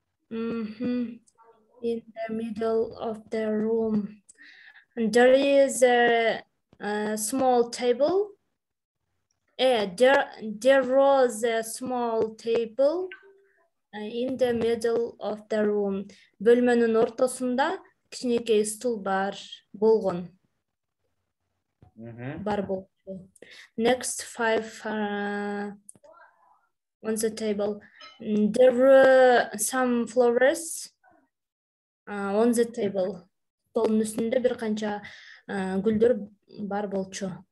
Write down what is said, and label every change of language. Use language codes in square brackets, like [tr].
[en] In the middle of the room. And there is a small table. There was a small table in the middle of the room. [ky] Bölmөнүн ортосунда кичинекей стул бар болгон. Бар болчу. [en] Next 5 on the table. There were some flowers on the table. [ky] Столдун үстүндө бир канча гүлдөр бар болчу.